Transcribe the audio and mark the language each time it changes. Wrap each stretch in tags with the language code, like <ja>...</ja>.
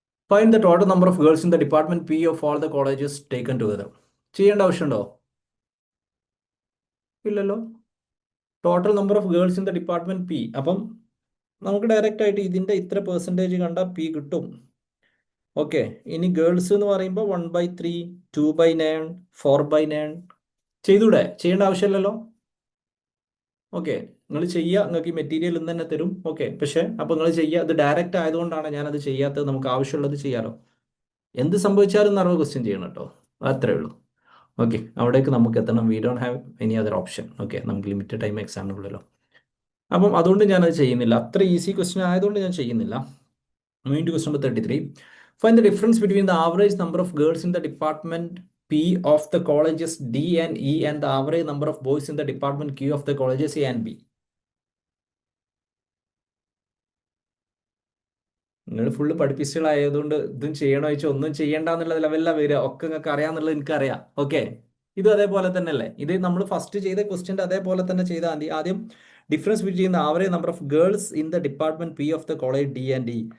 <en>Find the total number of girls in the department P of all the colleges taken together.</en> <ml>ചെയ്യേണ്ട ആവശ്യമുണ്ടോ? ഇല്ലല്ലോ.</ml> <en>Total number of girls in the department P.</en> <ml>അപ്പം നമുക്ക് direct ആയിട്ട് ഇതിൻ്റെ ഇത്ര percentage കണ്ടാൽ പി കിട്ടും. ഓക്കെ, ഇനി ഗേൾസ് എന്ന് പറയുമ്പോൾ 1/3 2/9 4/9 ചെയ്തൂടെ? ചെയ്യേണ്ട ആവശ്യമില്ലല്ലോ. ഓക്കെ, നിങ്ങൾ ചെയ്യുക. നിങ്ങൾക്ക് ഈ മെറ്റീരിയൽ ഇന്ന് തന്നെ തരും. ഓക്കെ, പക്ഷേ അപ്പോൾ നിങ്ങൾ ചെയ്യുക. ഇത് ഡയറക്റ്റ് ആയതുകൊണ്ടാണ് ഞാനത് ചെയ്യാത്തത്. നമുക്ക് ആവശ്യമുള്ളത് ചെയ്യാലോ. എന്ത് സംഭവിച്ചാലും 60 ക്വസ്റ്റ്യൻ ചെയ്യണം കേട്ടോ. അത്രേ ഉള്ളൂ. ഓക്കെ, അവിടേക്ക് നമുക്ക് എത്തണം.</ml> <en>We don't have any other option.</en> <ml>Okay, നമുക്ക് ലിമിറ്റഡ് ടൈം എക്സാമിനുള്ളല്ലോ. അപ്പം അതുകൊണ്ട് ഞാനത് ചെയ്യുന്നില്ല. അത്ര ഈസി ക്വസ്റ്റ്യൻ ആയതുകൊണ്ട് ഞാൻ ചെയ്യുന്നില്ല.</ml> <en>Moving to question number 33. Find the difference between the average number of girls in the department P of the colleges D and E and the average number of boys in the department Q of the colleges A and B.</en> <ml>നിങ്ങൾ full പഠിപ്പിച്ചുകളായതുകൊണ്ട് ഇതും ചെയ്യണോ ചോദിച്ചാൽ ഒന്നും ചെയ്യണ്ട എന്നുള്ള ലെവലിലാണ് വരിക. ഒക്കെ നിങ്ങൾക്ക് അറിയാമെന്നുള്ളത് എനിക്കറിയാം. ഓക്കെ, ഇത് അതേപോലെ തന്നെ അല്ലേ? ഇത് നമ്മൾ ഫസ്റ്റ് ചെയ്ത ക്വസ്റ്റ്യൻ്റെ അതേപോലെ തന്നെ ചെയ്താൽ മതി. ആദ്യം</ml> <en>Difference between the average number of girls in the department P of the college D and E.</en>